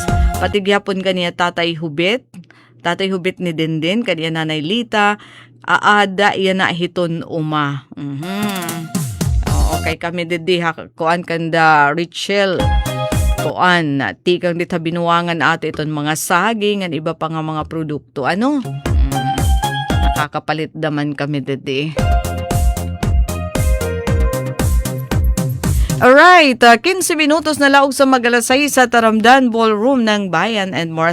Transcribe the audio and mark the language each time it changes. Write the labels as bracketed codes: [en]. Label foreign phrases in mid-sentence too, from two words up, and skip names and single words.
[war] Patigyapon kaniya Tatay Hubit. Tatay Hubit ni Dindin. Kaniya Nanay Lita. Aada iya na hiton uma. Okay, kami didi ha. Kuan kanda Richel. Kuan, tikang dita Binuangan ato iton mga saging at iba pa nga mga produkto. Ano? Nakakapalit daman kami didi. Alright, 15 minutos na laog sa magalasay sa Taramdan Ballroom ng Bayan and More.